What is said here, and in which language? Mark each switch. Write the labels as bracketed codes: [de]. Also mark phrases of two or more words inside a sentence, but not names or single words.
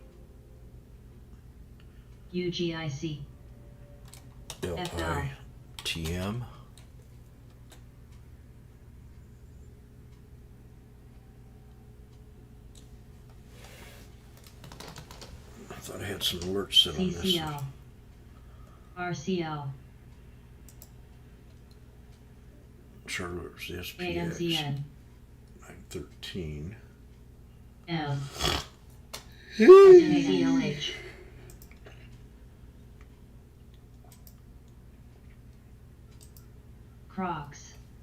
[en] UGIC. LITM. I thought I had some alerts set on this. CCL. RCL. Charlotte's SPX. AMCN. 913. M. NCLH. Crocs.